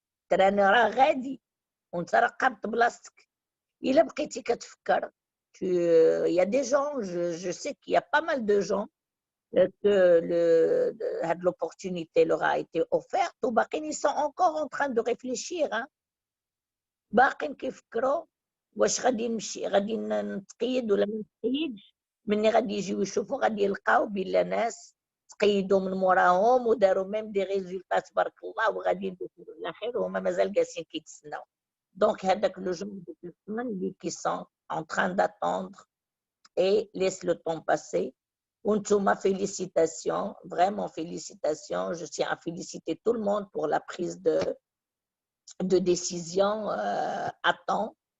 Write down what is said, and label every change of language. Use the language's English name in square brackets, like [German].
[Arabic] تراني راه غادي وانت راه قابط بلاصتك. إلا بقيتي كتفكر, [French] il y a des gens, je sais qu'il y a pas mal de gens que l'opportunité leur a été offerte [Arabic] وباقيين [French] ils sont encore en train de réfléchir. [Arabic] باقيين كيفكروا واش غادي نمشي, غادي نتقيد ولا ما نتقيدش. مني غادي يجيو يشوفوا غادي يلقاو بلا ناس تقيدوا من موراهم وداروا ميم دي ريزولتا تبارك الله وغادي يدوزوا على خير وهما مازال جالسين كيتسناو. [French] Donc, [Arabic] هذاك [French] le genre de personnes qui sont en train d'attendre et laissent le temps passer. Untouma, félicitations, vraiment félicitations. Je tiens à féliciter tout le monde pour la prise de décision à temps.